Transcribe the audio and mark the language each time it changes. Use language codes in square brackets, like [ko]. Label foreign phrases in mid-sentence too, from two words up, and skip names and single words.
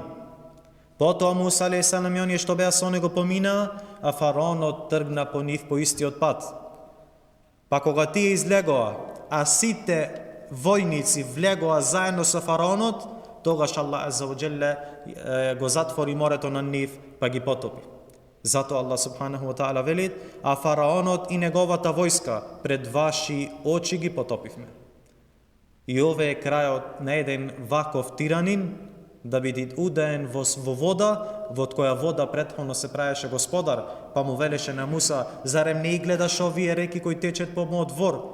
[mk] Потоа Муса алейхиссалам и оние што беа со него поминаа, а фараонот тргна по нив по истиот пат. Па кога тие излегоа, а сите војници влегоа заедно со фараонот, тогаш Аллах [ar] عز وجل [mk] го затвори морето на нив, па ги потопи. Зато Аллах [ar] سبحانه وتعالى [mk] вели: а фараонот и неговата војска пред ваши очи ги потопивме. И ове е крајот на еден ваков тиранин да биде удаен во вода, во која вода претходно се правеше господар, па му велеше на Муса: зарем не гледаш овие реки кои течат по мојот двор?